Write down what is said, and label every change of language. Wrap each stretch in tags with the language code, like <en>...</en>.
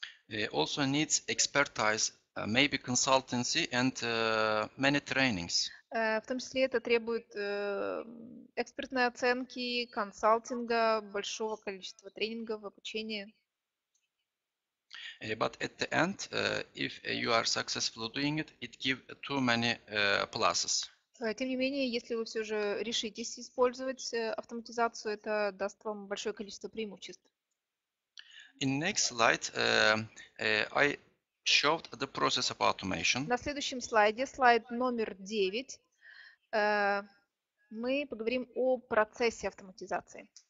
<en>Also needs expertise, maybe consultancy and many trainings.</en> <ru>В том числе это требует экспертной оценки, консалтинга, большого количества тренингов, обучения.</ru> <en>But at the end, if you are successful doing it, it gives too many pluses.</en> <ru>Тем не менее, если вы все же решитесь использовать автоматизацию, это даст вам большое количество преимуществ.</ru> <en>In next slide, I showed the process of automation.</en> <ru>На следующем слайде, слайд номер 9, мы поговорим о процессе автоматизации.</ru>